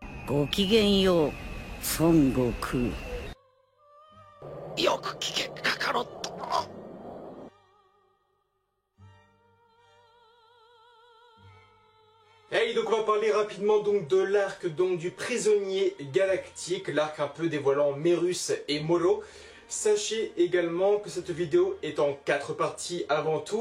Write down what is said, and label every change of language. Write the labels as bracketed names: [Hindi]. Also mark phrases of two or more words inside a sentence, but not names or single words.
[Japanese] ごきげんよう、孫悟空。よく聞け、カカロット。 [French] Hey, donc on va parler rapidement donc de l'arc donc du prisonnier galactique, l'arc un peu dévoilant Merus et Moro. Sachez également que cette vidéo est en 4 parties avant tout.